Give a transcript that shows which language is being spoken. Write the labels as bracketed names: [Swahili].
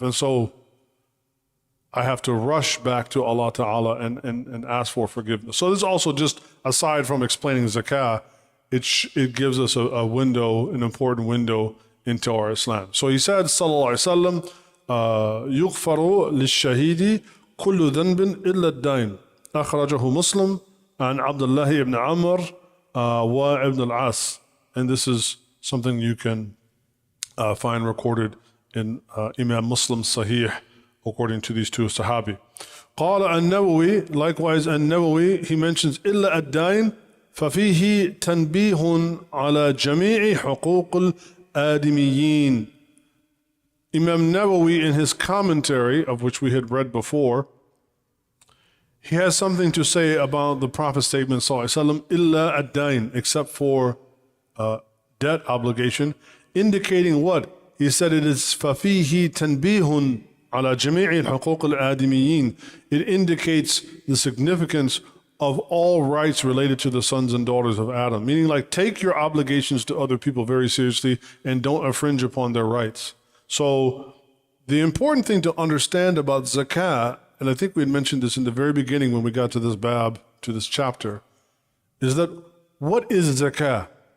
[English] And so I have to rush back to Allah Ta'ala and ask for forgiveness. So this also, just aside from explaining zakah, it gives us a window, an important window into our Islam. So he said, sallallahu alaihi wasallam, [Arabic] يغفر للشهيد كل ذنب إلا الدين. أخرجه مسلم عن عبد الله ibn Amr وابن العاص. [English] And this is something you can find recorded in Imam Muslim's Sahih, according to these two Sahabi. [Arabic] قال النووي, [English] likewise [Arabic] النووي, [English] he mentions [Arabic] إلا الدين ففيه تنبيه على جميع حقوق الآدميين. [English] Imam Nawawi, in his commentary, of which we had read before, he has something to say about the Prophet's statement, sallallahu alaihi wasallam, [Arabic] إلا الدين, [English] except for debt obligation, indicating what? He said it is [Arabic] ففيه تنبيه على جميع حقوق الآدميين. [English] It indicates the significance of all rights related to the sons and daughters of Adam. Meaning, like, take your obligations to other people very seriously and don't infringe upon their rights. So the important thing to understand about zakah and I think we had mentioned this in the very beginning when we got to this bab, to this chapter, is that what is zakah?